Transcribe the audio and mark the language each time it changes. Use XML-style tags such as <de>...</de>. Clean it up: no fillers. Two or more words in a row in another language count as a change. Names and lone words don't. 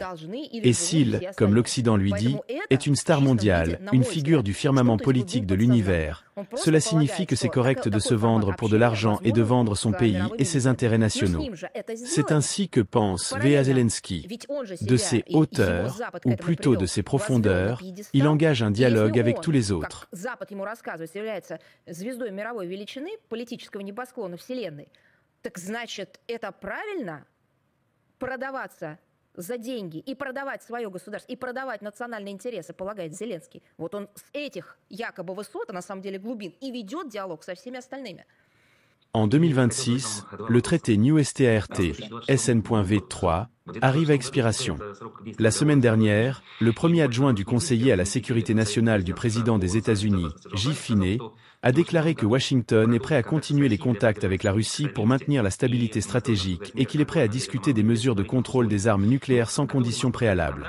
<fr>Et s'il, comme l'Occident lui dit, est une star mondiale, une figure du firmament politique de l'univers, cela signifie que c'est correct de se vendre pour de l'argent et de vendre son pays et ses intérêts nationaux. C'est ainsi que pense V.A. Zelensky. De ses hauteurs, ou plutôt de ses profondeurs, il engage un dialogue avec tous les autres.</fr> <ru>За деньги и продавать свое государство, и продавать национальные интересы, полагает Зеленский. Вот он с этих якобы высот, а на самом деле глубин, и ведет диалог со всеми остальными.</ru> <fr>En 2026, le traité New START SN.V3 arrive à expiration. La semaine dernière, le premier adjoint du conseiller à la sécurité nationale du président des États-Unis, J. Finney, a déclaré que Washington est prêt à continuer les contacts avec la Russie pour maintenir la stabilité stratégique et qu'il est prêt à discuter des mesures de contrôle des armes nucléaires sans conditions préalables.</fr>